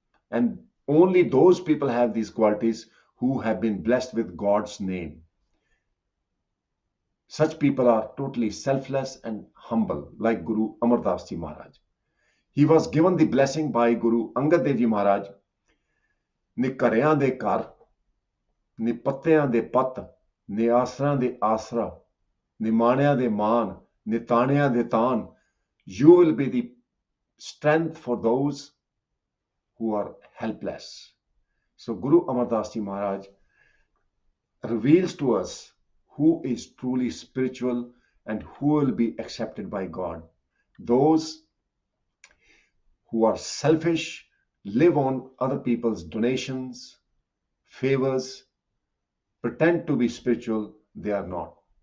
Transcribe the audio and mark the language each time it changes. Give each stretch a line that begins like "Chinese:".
English: And only those people have these qualities who have been blessed with God's name. Such people are totally selfless and humble, like Guru Amar Das Ji Maharaj. He was given the blessing by Guru Angad Dev Ji Maharaj.
Punjabi: Ni ਘਰਿਆਂ ਦੇ ਘਰ, ni ਪੱਤਿਆਂ ਦੇ ਪੱਤ, ni ਆਸਰਾਂ ਦੇ ਆਸਰਾ, ni ਮਾਣਿਆਂ ਦੇ ਮਾਨ, ni ਤਾਣਿਆਂ ਦੇ ਤਾਨ.
English: You will be the strength for those who are helpless. So Guru Amar Das Ji Maharaj reveals to us who is truly spiritual and who will be accepted by God. Those who are selfish, live on other people's donations, favors, pretend to be spiritual, they are not.